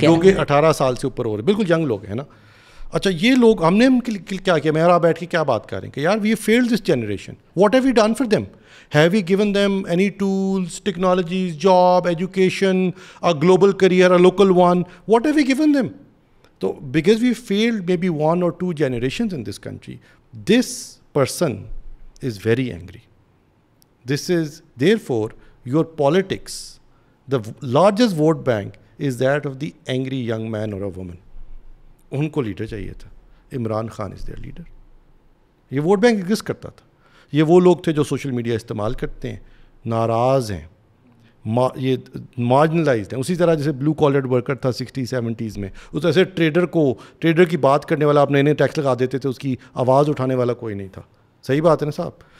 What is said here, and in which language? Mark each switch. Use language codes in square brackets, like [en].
[ur] جو کہ 18 سال سے اوپر ہو رہے ہیں, بالکل ینگ لوگ ہیں نا. اچھا, یہ لوگ ہم نے کیا کیا, میں اور بیٹھ کے کیا بات کریں کہ یار [en] We failed this generation, what have we done for them? Have we given them any tools, technologies, job, education, a global career, a local one? What have we given them? So because we failed maybe 1 or 2 generations in this country, this person is very angry. This is therefore your politics, the largest vote bank is that of the angry young man or a woman. [ur] ان کو leader چاہیے تھا. Imran Khan [en] Is their leader. [ur] یہ vote bank exist کرتا تھا. یہ وہ لوگ تھے جو سوشل میڈیا استعمال کرتے ہیں, ناراض ہیں, یہ مارجنلائزڈ ہیں. اسی طرح جیسے بلو کالر ورکر تھا 60-70s میں, اس ایسے ٹریڈر کی بات کرنے والا, آپ نئے نئے ٹیکس لگا دیتے تھے, اس کی آواز اٹھانے والا کوئی نہیں تھا. صحیح بات ہے نا صاحب.